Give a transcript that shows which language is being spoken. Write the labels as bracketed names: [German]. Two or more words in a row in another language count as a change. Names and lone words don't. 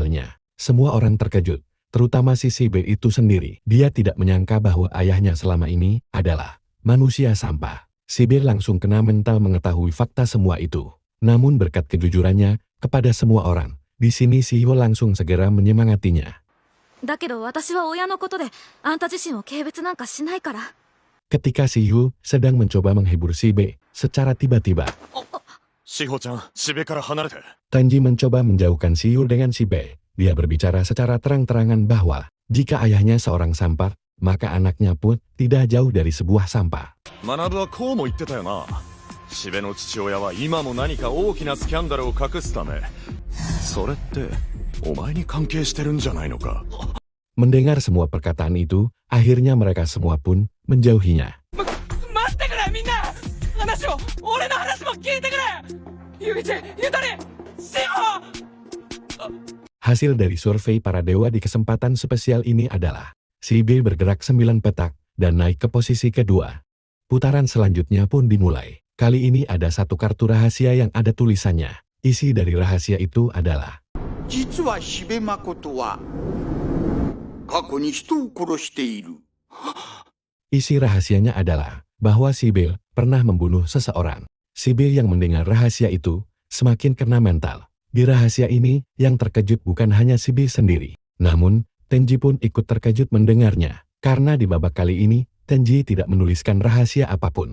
[Indonesian] Semua orang terkejut, terutama si Sibyl itu sendiri. Dia tidak menyangka bahwa ayahnya selama ini adalah manusia sampah. Sibyl langsung kena mental mengetahui fakta semua itu. Namun berkat kejujurannya kepada semua orang, di sini Shihyo langsung segera menyemangatinya. [Japanese] だけど私は親のことであんた自身を軽蔑なんかしないから。 [Indonesian] Ketika Shihyo sedang mencoba menghibur Sibyl, secara tiba-tiba [Japanese] 志保ちゃん、しべから離れて。 [Indonesian] Tenji mencoba menjauhkan Shihyo dengan Sibyl. Dia berbicara secara terang-terangan bahwa jika ayahnya seorang sampah, maka anaknya pun tidak jauh dari sebuah sampah. [Japanese] 学はこうも言ってたよな。しべの父親は今も何か大きなスキャンダルを隠すため。それってお前に関係してるんじゃないのか。 [Indonesian] Mendengar semua perkataan itu, akhirnya mereka semua pun menjauhinya. [Japanese] 待ってくれみんな俺の話も聞いてくれゆいち、ゆたり、しほ [Indonesian] Hasil dari survei para dewa di kesempatan spesial ini adalah Sibyl bergerak 9 petak dan naik ke posisi kedua. Putaran selanjutnya pun dimulai. Kali ini ada satu kartu rahasia yang ada tulisannya. Isi dari rahasia itu adalah [Japanese] 実はしべまことは過去に人を殺している。 [Indonesian] Isi rahasianya adalah bahwa Sibyl pernah membunuh seseorang. Sibyl yang mendengar rahasia itu semakin kena mental. Di rahasia ini yang terkejut bukan hanya Sibyl sendiri. Namun, Tenji pun ikut terkejut mendengarnya. Karena di babak kali ini, Tenji tidak menuliskan rahasia apapun.